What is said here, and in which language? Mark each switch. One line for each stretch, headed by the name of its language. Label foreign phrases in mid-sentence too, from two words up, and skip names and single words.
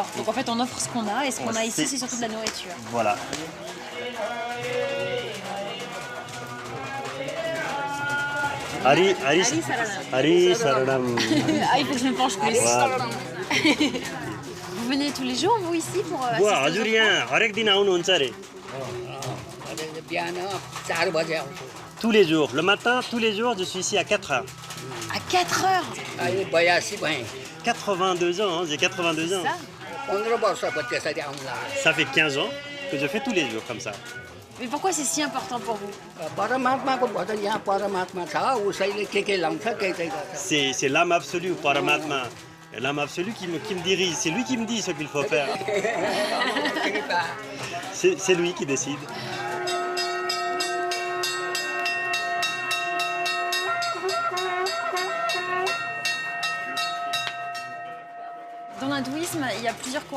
French: Donc en fait, on offre ce qu'on a et ce qu'on a ici, sait- c'est surtout de la nourriture. Voilà. Hari Saranam. Ah, il faut que je me penche plus. Voilà. Vous venez tous les jours, vous, ici, pour
Nepali: बुवा
French: assister aux
Nepali: हजुर यहाँ हरेक दिन आउनुहुन्छ अरे बिहान 4 बजे आउँछु
French: tous les jours. Le matin, tous les jours, je suis ici à 4 heures. offrandes? À 4 heures.
Nepali: अहिले 82 भएँ
French: 82 ans, hein, j'ai 82 ans. Ça
Nepali: 15 वर्षको त्यसरी आउँला
French: Ça fait 15 ans que je fais tous les jours comme ça. Mais pourquoi c'est si important pour vous?
Nepali: परमात्माको भजन यहाँ परमात्मा छ उसैले के लाउँछ के गर्छ
French: C'est l'âme absolue, Paramatma. L'âme absolue qui me dirige. C'est lui qui me dit ce qu'il faut faire. C'est lui qui décide. Dans l'hindouisme, il y a plusieurs courants.